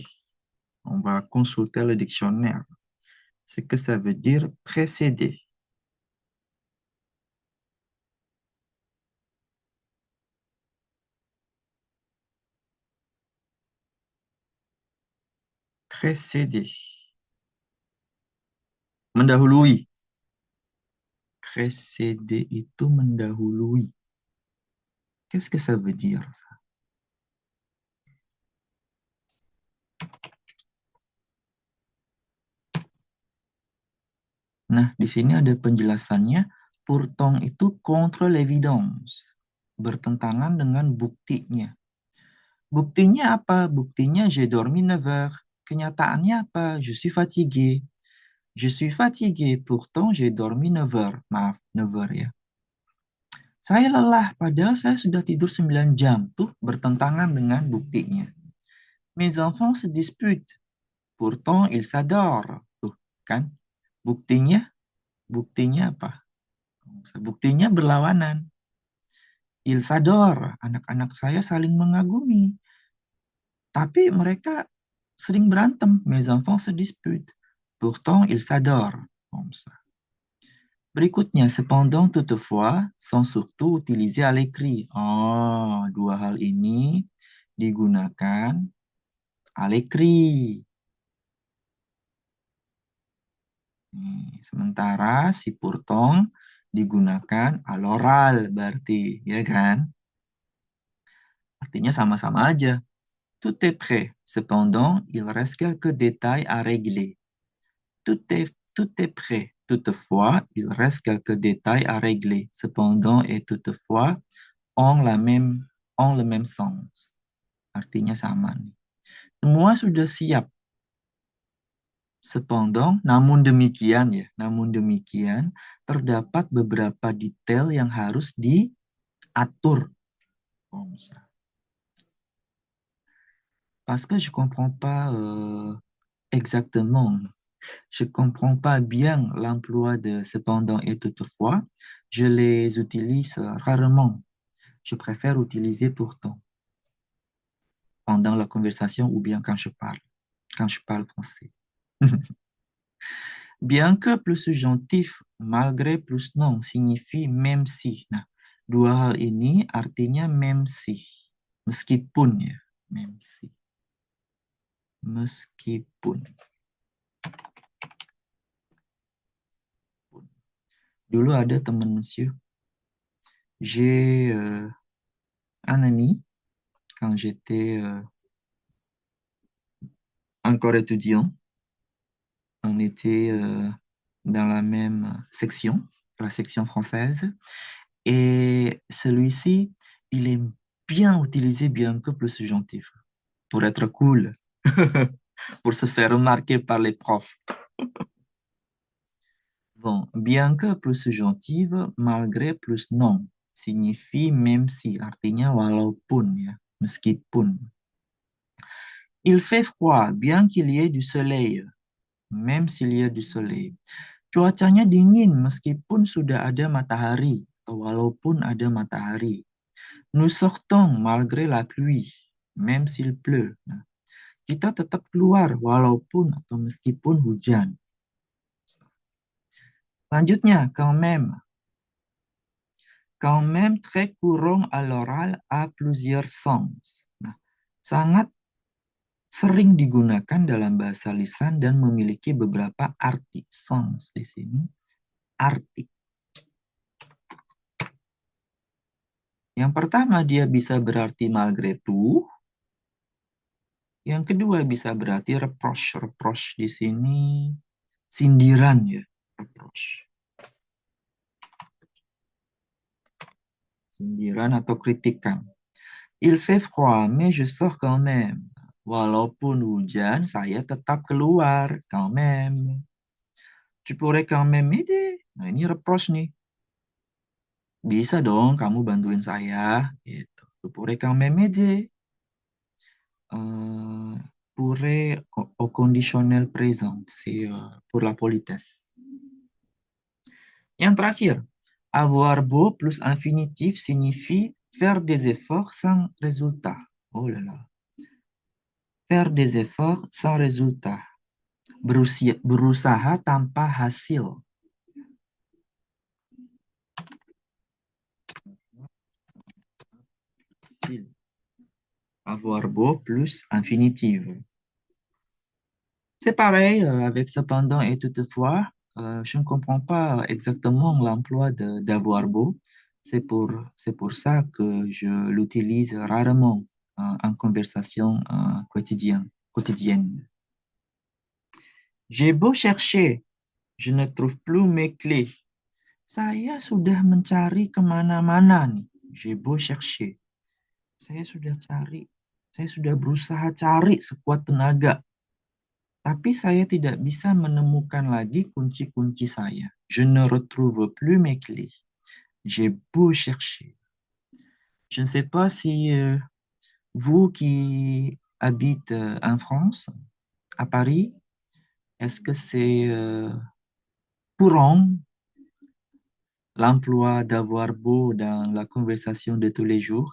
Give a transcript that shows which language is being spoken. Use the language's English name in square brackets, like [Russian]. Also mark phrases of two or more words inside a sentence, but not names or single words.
[French] On va consulter le dictionnaire. Ce que ça veut dire précéder. Précéder. [Indonesian] Mendahului. Précéder itu mendahului. [French] Qu'est-ce que ça veut dire? [Indonesian] Nah, di sini ada penjelasannya. [French] Pourtant itu contre l'évidence. [Indonesian] Bertentangan dengan buktinya. Buktinya apa? Buktinya [French] j'ai dormi 9 heures. [Indonesian] Kenyataannya apa? [French] Je suis fatigué. Je suis fatigué, pourtant j'ai dormi 9 heures. [Indonesian] Maaf, 9 heures ya. Saya lelah, padahal saya sudah tidur 9 jam. Tuh bertentangan dengan buktinya. [French] Mes enfants se disputent, pourtant ils s'adorent. [Indonesian] Tuh, kan? Buktinya, buktinya apa? Buktinya berlawanan. [French] Ils s'adorent, [Indonesian] anak-anak saya saling mengagumi. Tapi mereka sering berantem. [French] Mes enfants se disputent. Pourtant, ils s'adorent. Comme ça. Berikutnya, cependant, toutefois, sont surtout utilisés à l'écrit. [Indonesian] Oh, dua hal ini digunakan [French] à l'écrit. [Indonesian] Sementara si pourtant digunakan [French] à l'oral [Indonesian] berarti, ya kan? Artinya sama-sama aja. [French] Tout est prêt. Cependant, il reste quelques détails à régler. Tout est prêt. Toutefois, il reste quelques détails à régler. Cependant et toutefois ont le même sens. [Indonesian] Artinya sama nih. Semua sudah siap. Cependant, namun demikian ya, namun demikian terdapat beberapa detail yang harus diatur. [French] Comme ça. Parce que je comprends pas exactement. Je comprends pas bien l'emploi de cependant et toutefois. Je les utilise rarement. Je préfère utiliser pourtant pendant la conversation ou bien quand je parle français. Bien que plus subjonctif, malgré plus non, signifie même si. [Indonesian] Nah, dua hal ini artinya [French] même si. [Indonesian] Meskipun ya, [French] même si. [Indonesian] Meskipun. Dulu ada teman [French] monsieur, j'ai un ami quand j'étais encore étudiant. On était dans la même section, la section française. Et celui-ci, il aime bien utiliser bien que plus subjonctif pour être cool, pour se faire remarquer par les profs. Bon, bien que plus subjonctif, malgré plus non, signifie même si, [Indonesian] artinya walaupun ya, meskipun. [French] Il fait froid, bien qu'il y ait du soleil, même s'il y a du soleil. [Indonesian] Cuacanya dingin meskipun sudah ada matahari, atau walaupun ada matahari. [French] Nous sortons malgré la pluie, même s'il pleut. [Indonesian] Nah, kita tetap keluar walaupun atau meskipun hujan. Lanjutnya, [French] quand même. Quand même très courant à l'oral a plusieurs sens. [Indonesian] Nah, sangat sering digunakan dalam bahasa lisan dan memiliki beberapa arti. Sens di sini arti. Yang pertama dia bisa berarti [French] malgré tout. [Indonesian] Yang kedua bisa berarti reproche. Reproche di sini sindiran ya. [French] Reproche. [Indonesian] Sindiran atau kritikan. [French] Il fait froid, mais je sors quand même. [Indonesian] Walaupun hujan, saya tetap keluar. [French] Quand même. Tu pourrais quand même m'aider. [Indonesian] Nah, ini reproche nih. Bisa dong kamu bantuin saya. Gitu. [French] Tu pourrais quand même m'aider. Pourrait au conditionnel présent. C'est pour la politesse. [Indonesian] Yang terakhir, [French] avoir beau plus infinitif signifie faire des efforts sans résultat. Oh là là. Faire des efforts sans résultat. Berusaha tanpa hasil. Avoir beau plus infinitif. C'est pareil avec cependant et toutefois. Je ne comprends pas exactement l'emploi d'avoir beau. C'est pour ça que je l'utilise rarement en conversation quotidienne. J'ai beau chercher, je ne trouve plus mes clés. [Indonesian] Saya sudah mencari kemana-mana nih. [French] J'ai beau chercher. [Indonesian] Saya sudah cari. Saya sudah berusaha cari sekuat tenaga. Tapi saya tidak bisa menemukan lagi kunci-kunci saya. [French] Je ne retrouve plus mes clés. J'ai beau chercher. Je ne sais pas si vous qui habitez en France, à Paris, est-ce que c'est courant l'emploi d'avoir beau dans la conversation de tous les jours?